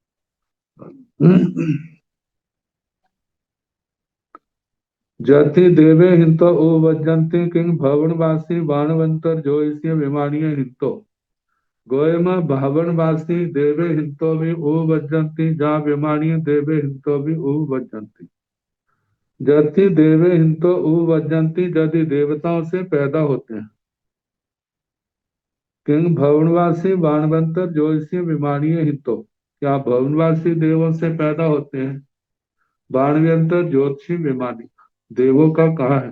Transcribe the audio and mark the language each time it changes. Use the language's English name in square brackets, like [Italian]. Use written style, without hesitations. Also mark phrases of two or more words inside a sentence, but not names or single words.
[Prakrit languages] जति देवे हिंतो वजंती किंग भवनवासी बाणवंतर जो इसे विमानीय हिंतो, गोयमा भावनवासी देवे हिंतो भी वजंती जहाँ विमानीय देवे हिंतो भी वजंती। जति देवे हिंतो वजंती, [Hindi] यदि देवताओं से पैदा होते हैं। [Prakrit languages] किंग भवनवासी बाणवंतर ज्योतिषी विमानीय हितो, [Hindi] क्या भवनवासी देवों से पैदा होते हैं? [Prakrit languages] बाणवंतर ज्योतिषी विमानी, [Hindi] देवों का कहा है?